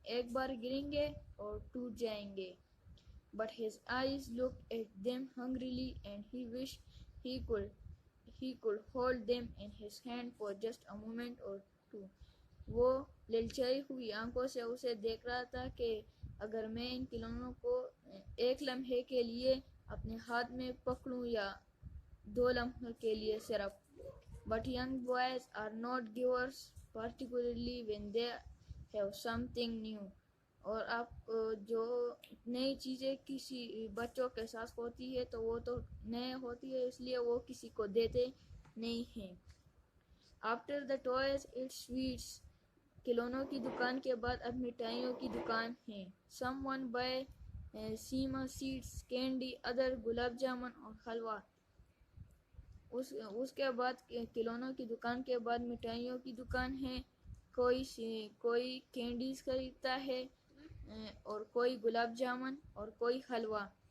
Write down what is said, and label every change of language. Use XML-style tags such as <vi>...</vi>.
<ur>ایک بار گریں گے اور ٹوٹ جائیں گے.</ur> <en>But his eyes looked at them hungrily and he wished he could hold them in his hand for just a moment or two.</en> <ur>وہ للچائی ہوئی آنکھوں سے اسے دیکھ رہا تھا کہ اگر میں ان کھلونوں کو ایک لمحے کے لیے اپنے ہاتھ میں پکڑوں، یا 2 لمحے کے لیے صرف.</ur> <en>But young boys are not givers, particularly when they have something new.</en> <ur>اور آپ جو نئی چیزیں کسی بچوں کے ساتھ ہوتی ہے تو وہ تو نئے ہوتی ہے، اس لیے وہ کسی کو دیتے نہیں ہیں.</ur> <en>After the toys it's sweets.</en> <ur>کھلونوں کی دکان کے بعد اب مٹھائیوں کی دکان ہے.</ur> <en>Someone buy</en> <ur>سیما seeds candy other. Gulab jamun اور حلوہ. اس کے بعد کھلونوں کی دکان کے بعد مٹھائیوں کی دکان ہے. کوئی کینڈیز خریدتا ہے اور کوئی گلاب جامن اور کوئی حلوہ.</ur>